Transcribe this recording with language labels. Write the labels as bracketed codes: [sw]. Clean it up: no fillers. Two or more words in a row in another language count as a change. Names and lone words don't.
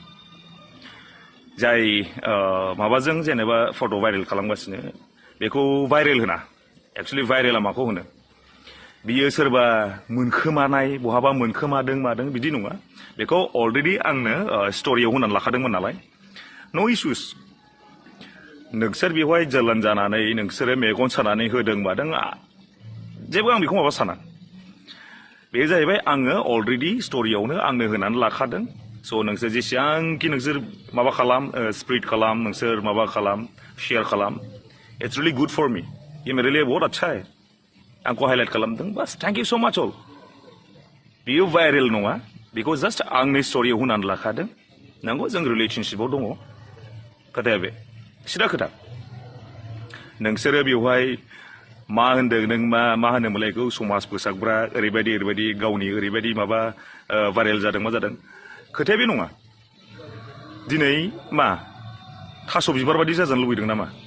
[brx] जाय माबाजों जेनेबा फट' भाइरेल खालामगासिनो बेखौ भाइरेल होना एक्चुअलि भाइरेला माखौ होनो बियो सोरबा मोनखोमानाय बहाबा मोनखोमादों मादों बिदि नङा बेखौ अलरेडि आंनो स्ट'रियाव होनानै लाखादोंमोन नालाय [en] no issues [brx] नोंसोर बेवहाय जोलन जानानै नोंसोरो मेगन सानानै होदों मादों जेबो आं बेखौ माबा साना बे जाहैबाय आङो अलरेडि स्ट'रियावनो आंनो होनानै लाखादों स' नोंसोर जेसेबांखि नोंसोर माबा खालाम स्प्रेड खालाम नोंसोर माबा खालाम शेयार खालाम [en] it's really good for me [hi] ये मेरे लिए बहुत अच्छा है [brx] आंखौ हाइलाइट खालामदों बास [en] thank you so much [brx] अल बियो भाइरेल नङा बेखौ जास्ट आंनि स्ट'रियाव होनानै लाखादों नंगौ जों रिलेसनशिपआव दङ खोथाया बे सिदा खोथा नोंसोरो बेवहाय मा होनदों नों मा होनोमोनलाय बेखौ समाज फोसाबग्रा ओरैबायदि गावनि ओरैबायदि माबा भाइरेल जादों मा जादों खोथाया बे नङा दिनै मा थास' बिबार बायदि जाजानो लुबैदों नामा